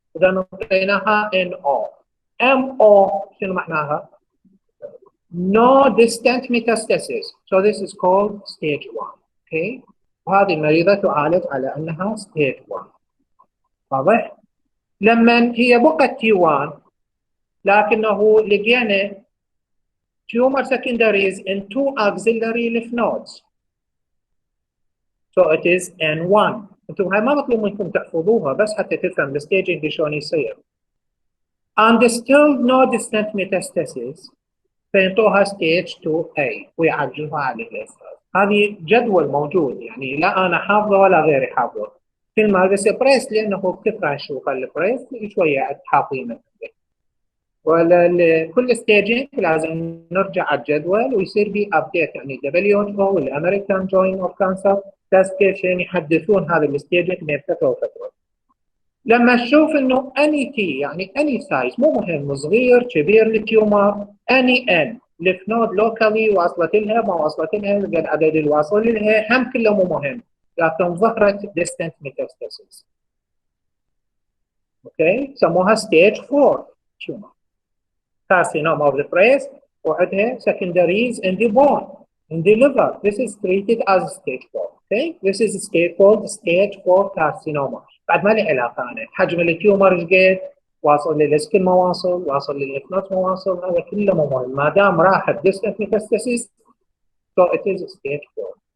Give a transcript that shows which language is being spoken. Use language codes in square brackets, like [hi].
[ar] إذا نطيناها NO. [en] MO [ar] شنو معناها؟ [en] No distant metastasis. So this is called stage 1. Okay. [ar] وهذه المريضة تعالج على أنها stage 1. واضح؟ لما هي بقت T1 لكنه لقينا [en] tumor secondaries in 2 axillary lymph nodes. So it is N1. [ar] انتم هاي ما مطلوب منكم تحفظوها بس حتى تفهم الستيجنج شلون يصير. [en] And still no distant metastasis. [ar] فينطوها ستيج 2A ويعالجوها على الأساس. هذه جدول موجود يعني لا أنا حافظه ولا غيري حافظه. كل ما بس بريس لأنه بكثرة نشوف البريس شوية حافظينه. ولا كل ستيجنج لازم نرجع على الجدول ويصير به ابديت يعني WHO والامريكان جوين اوف كانسر كلاسيفيكيشن يحدثون هذا الستيجنج بين فتره وفتره. لما نشوف انه اني تي يعني اني سايز مو مهم صغير كبير التيومر اني ان ليف نود لوكالي واصلت لها ما وصلت لها قد عدد الواصل لها هم كله مو مهم لكن ظهرت ديستنت ميتاستاسيس. اوكي سموها ستيج 4 تيومر. [en] Carcinoma of the breast وعندها secondaries in the bone, in the liver. This is treated as stage 4. Okay? This is called stage 4 carcinoma. [ar] بعد ما له علاقة أنا. حجم التيومر ايش قد؟ واصل للسكن ما واصل، واصل للليف نود ما واصل، هذا كله مو مهم. ما دام راحت [en] distant metastasis so it is stage 4.